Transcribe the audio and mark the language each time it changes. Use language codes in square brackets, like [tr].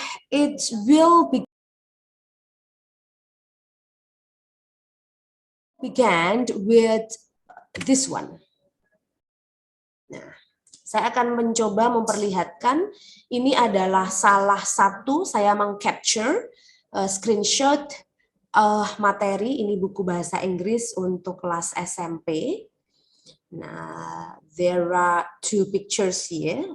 [en] It will begin with this one. Nah. [id] Saya akan mencoba memperlihatkan ini adalah salah satu saya meng-capture screenshot materi, ini buku bahasa Inggris untuk kelas SMP. [en] Nah, there are 2 pictures here.